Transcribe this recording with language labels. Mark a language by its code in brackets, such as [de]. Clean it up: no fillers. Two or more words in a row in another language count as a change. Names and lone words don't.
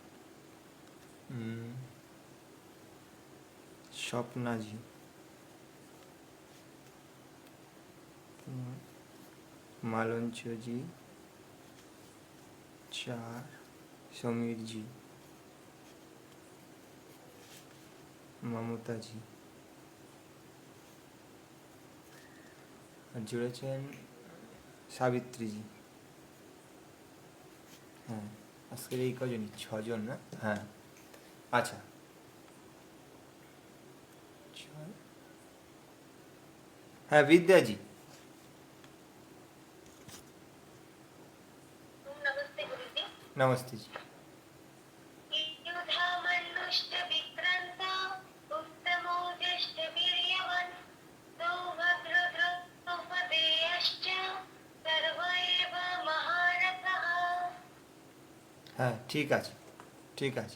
[bn] স্বপ্নাজি, মালঞ্চজি 4, সমীরজি, মমতাজি, আর জুড়েছেন সাবিত্রীজি। হ্যাঁ আজকের এই কজনই, 6 জন না? হ্যাঁ আচ্ছা হ্যাঁ विद्याजी। [hi] नमस्ते गुरुजी। नमस्ते जी। [sa] युधामन्युश्च विक्रान्त उत्तमौजश्च वीर्यवान् सौभद्रद्रौपदेयश्च सर्व एव महारथः। [bn] হ্যাঁ ঠিক আছে, ঠিক আছে।